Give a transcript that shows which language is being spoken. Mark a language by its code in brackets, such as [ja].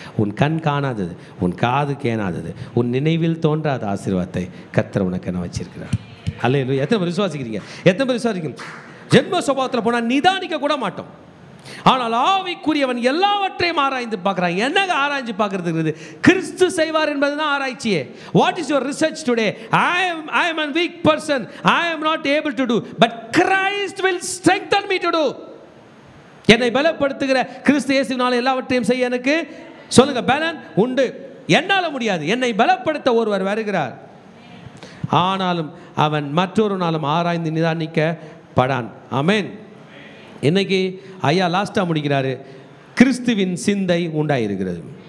[ta] உன் கண் காணாதது, உன் காது கேணாதது, உன் நினைவில் தோன்றாத ஆசீர்வாதத்தை கர்த்தர் உனக்கு என்ன வச்சிருக்கிறார். அல்லேலூயா. எத்தனை பேர் விசுவாசிக்கிறீங்க? எத்தனை பேர் விசுவாசிக்கிறீங்க? ஜென்ம சுபாவத்தில் போனால் நிதானிக்க கூட மாட்டோம். ஆனால் ஆவிக்குரியவன் எல்லாவற்றையும் ஆராய்ந்து பார்க்குறான். என்னங்க ஆராய்ச்சி பார்க்கறதுக்கு? கிறிஸ்து செய்வார் என்பது தான் ஆராய்ச்சியே. [en] What is your research today? I am a weak person, I am not able to do, but Christ will strengthen me to do. [ta] என்னை பலப்படுத்துகிற கிறிஸ்து இயேசுவினால் எல்லாவற்றையும் செய்ய எனக்கு சொல்லுங்க பலன் உண்டு. என்னால் முடியாது, என்னை பலப்படுத்த ஒருவர் வருகிறார். ஆனாலும் அவன் மற்றொரு நாளும் ஆராய்ந்து நிதானிக்கப்படான். ஆமென். இன்னைக்கு ஐயா லாஸ்ட்டாக முடிக்கிறாரு, கிறிஸ்துவின் சிந்தை உண்டாயிருக்கிறது.